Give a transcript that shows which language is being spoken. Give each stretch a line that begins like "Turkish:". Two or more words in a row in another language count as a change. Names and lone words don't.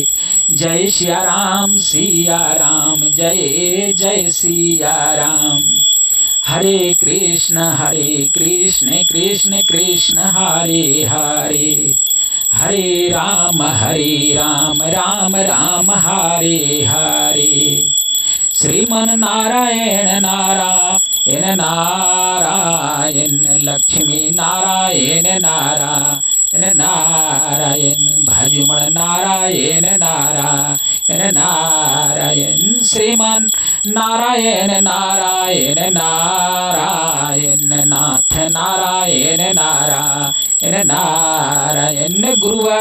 Hindi: जय सिया राम जय जय सिया राम।
Sanskrit: हरे कृष्ण कृष्ण कृष्ण हरे हरे, हरे राम राम राम हरे हरे।
Hindi: श्रीमन नारायण नारायण नारायण, लक्ष्मी नारायण नारायण नारायण भजुमण नारायण नारायण नारायण श्रीमान नारायण नारायण नारायण नाथ नारायण नारायण नारायण गुरुवर